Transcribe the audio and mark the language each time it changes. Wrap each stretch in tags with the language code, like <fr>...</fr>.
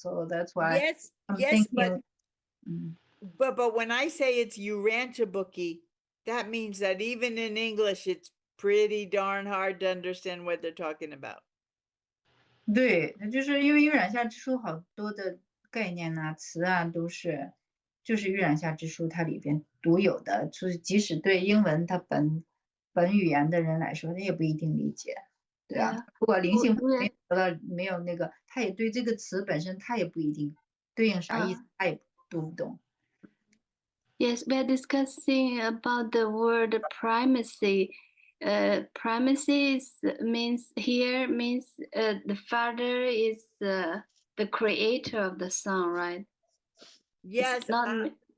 <en>So that's why I'm thinking. But when I say it's Urantia booky, that means that even in English, it's pretty darn hard to understand what they're talking about.</en> <zh>对，就是因为《玉染下之书》好多的概念呐、词啊，就是《玉染下之书》它里边独有的，就是即使对英文它本语言的人来说，他也不一定理解，对啊。如果灵性没有那个，他也对这个词本身他也不一定对应啥意思，他也读不懂。</zh> <en>Yes, we are discussing about the word primacy. Primacy means here means the father is the creator of the son, right? Yes, It's not</en>